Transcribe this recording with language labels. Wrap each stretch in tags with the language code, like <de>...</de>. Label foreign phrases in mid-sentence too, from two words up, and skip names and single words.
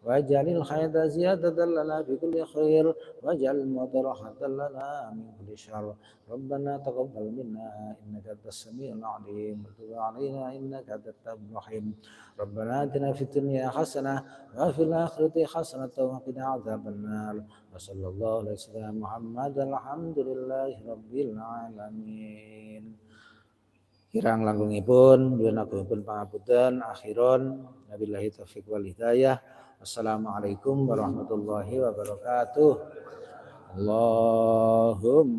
<ar>واجعل الخير زيادة لنا في كل خير واجعل الموت راحة لنا من كل شر ربنا تقبل منا إنك أنت السميع العليم وتب علينا إنك أنت التواب الرحيم ربنا آتنا في الدنيا حسنة وفي الآخرة حسنة وقنا عذاب النار وصلى الله على سيدنا محمد الحمد لله رب العالمين.</ar> <jv>Kirang langgungipun nyuwun agungipun pangapunten</jv> <ar>آخرا وبالله التوفيق والهداية. السلام عليكم ورحمة الله وبركاته. Allahumma</ar>